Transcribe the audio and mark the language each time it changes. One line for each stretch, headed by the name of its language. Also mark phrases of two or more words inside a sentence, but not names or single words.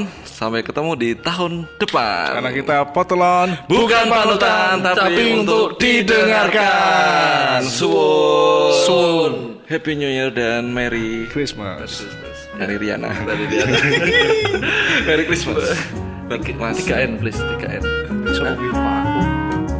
Indonesian: Sampai ketemu di tahun depan. Karena kita potelon Bukan panutan, tapi untuk didengarkan.
Javanese: Suwun.
English: Happy New Year dan Merry Christmas.
Indonesian: Dari Riana.
English: Merry Christmas. 3N please, 3N.
Javanese: Sopo ki?